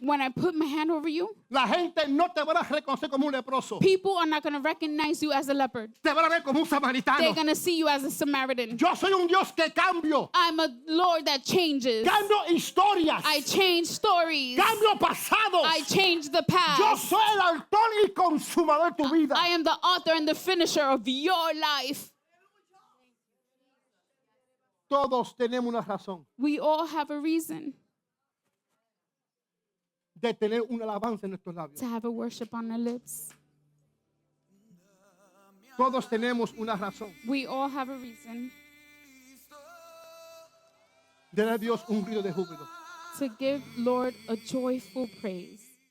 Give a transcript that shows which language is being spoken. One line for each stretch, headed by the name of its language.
English: When I put my hand over you,
Spanish: la gente no te va a reconocer como un leproso.
English: people are not going to recognize you as a leopard.
Spanish: Te van a ver como un
English: They're
Spanish: samaritano.
English: going to see you as a Samaritan.
Spanish: Yo soy un Dios que cambio.
English: I'm a Lord that changes.
Spanish: Cambio historias.
English: I change stories.
Spanish: Cambio pasados.
English: I change the
Spanish: Yo
English: past.
Spanish: soy el autor y consumador de tu vida.
English: I am the author and the finisher of your life.
Spanish: Todos tenemos una razón
English: We all have a reason
Spanish: de tener una alabanza en nuestros labios.
English: to have a worship on our lips.
Spanish: Todos tenemos una razón
English: We all have a reason
Spanish: de dar a Dios un grito de júbilo.
English: to give Lord a joyful praise.